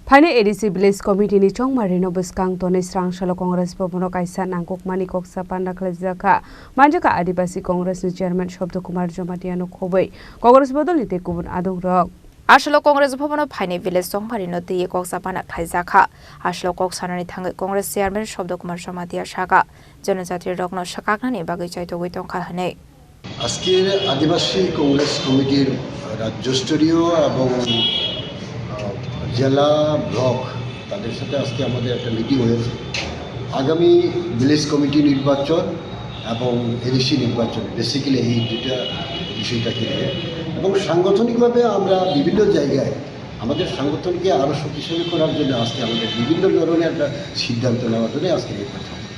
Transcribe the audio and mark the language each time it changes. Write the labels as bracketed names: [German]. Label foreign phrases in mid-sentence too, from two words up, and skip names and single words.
[Kok Borok] Phane ADC Village Committee ni chongmari no buskang tone srang shalo Congress Bobono kaisa nangkok mani koksa panda khlajaka manjaka Adivasi Congress ni Chairman Shobdo Kumar Jomatia no khobei Congress bodol ni te kubun adong rok Ashlo Congress Bobono Phane Village chongmari no te koksa panda khlajaka Ashlo koksanani thangai Congress Chairman Shobdo Kumar Jomatia shaka জনজাতির রগ্ন শাকাকনানি বাগৈ চাইতগৈ টংকা হনে [Bangla] আজকের আদিবাসী কংগ্রেস কমিটির রাজ্য স্তরীয় এবং জেলা ব্লক তাদের সাথে আজকে আমাদের একটা মিটিং হয়েছে আগামী ভিলেজ কমিটি নির্বাচন এবং এডিসি নির্বাচন বেসিক্যালি এই দুটা বিষয়টাকে নিয়ে এবং সাংগঠনিকভাবে আমরা বিভিন্ন জায়গায় আমাদের সাংগঠনকে আরও শক্তিশালী করার জন্য আজকে আমাদের বিভিন্ন ধরনের একটা সিদ্ধান্ত নেওয়ার জন্য আজকে নির্বাচন